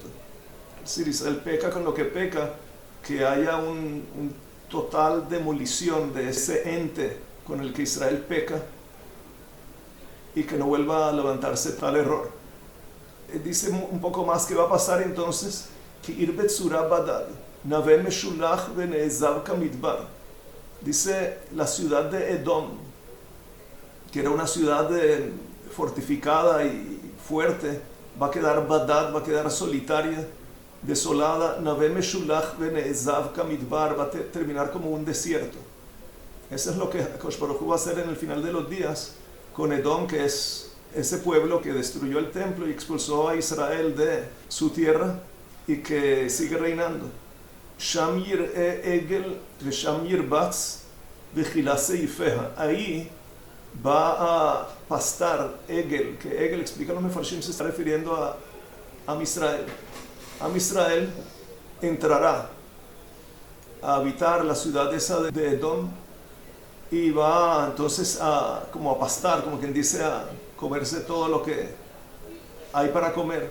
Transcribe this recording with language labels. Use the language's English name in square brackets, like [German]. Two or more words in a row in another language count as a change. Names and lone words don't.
[Spanish] Es decir, Israel peca con lo que peca, que haya un total demolición de ese ente con el que Israel peca y que no vuelva a levantarse tal error. Dice un poco más que va a pasar entonces, que [Hebrew] עיר בצורה בדד נוה משלח ונעזב כמדבר. [Spanish] Dice, la ciudad de Edom, que era una ciudad fortificada y fuerte, va a quedar badad, va a quedar solitaria, desolada. [Hebrew] נוה משלח ונעזב כמדבר, [Spanish] va a terminar como un desierto. Eso es lo que [Hebrew] הקדוש ברוך הוא [Spanish] va a hacer en el final de los días con Edom, que es ese pueblo que destruyó el templo y expulsó a Israel de su tierra. y que sigue reinando. [Hebrew] שם ירעה עגל ושם ירבץ וכלה סעפיה. [Spanish] Ahí va a pastar Egel, que Egel, explica los mefarshim, se está refiriendo a [Hebrew] עם ישראל. עם ישראל [Spanish] entrará a habitar la ciudad esa de Edom y va entonces como a pastar, como quien dice, a comerse todo lo que hay para comer.